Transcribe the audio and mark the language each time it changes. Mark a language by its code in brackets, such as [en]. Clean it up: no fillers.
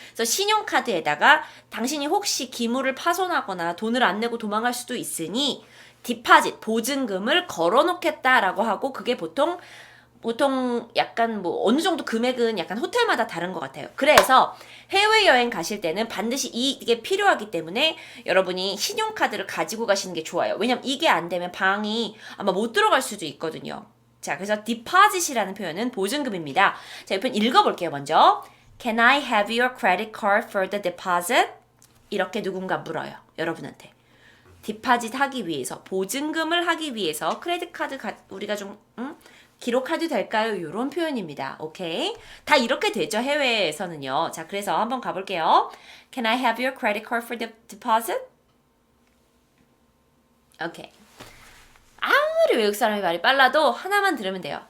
[ko] 그래서 신용카드에다가 당신이 혹시 기물을 파손하거나 돈을 안 내고 도망갈 수도 있으니 디파짓, 보증금을 걸어놓겠다라고 하고 그게 보통 약간 뭐 어느 정도 금액은 약간 호텔마다 다른 것 같아요. 그래서 해외여행 가실 때는 반드시 이게 필요하기 때문에 여러분이 신용카드를 가지고 가시는 게 좋아요. 왜냐면 이게 안 되면 방이 아마 못 들어갈 수도 있거든요. 자, 그래서 deposit이라는 표현은 보증금입니다. 자, 이 표현 읽어볼게요, 먼저. [en] Can I have your credit card for the deposit? [ko] 이렇게 누군가 물어요, 여러분한테. 디파짓 하기 위해서, 보증금을 하기 위해서 크레딧 카드 우리가 좀 기록해도 될까요? 이런 표현입니다. 오케이? 다 이렇게 되죠, 해외에서는요. 자, 그래서 한번 가볼게요. [en] Can I have your credit card for the deposit? [ko] 오케이. 아무리 외국 사람이 말이 빨라도 하나만 들으면 돼요.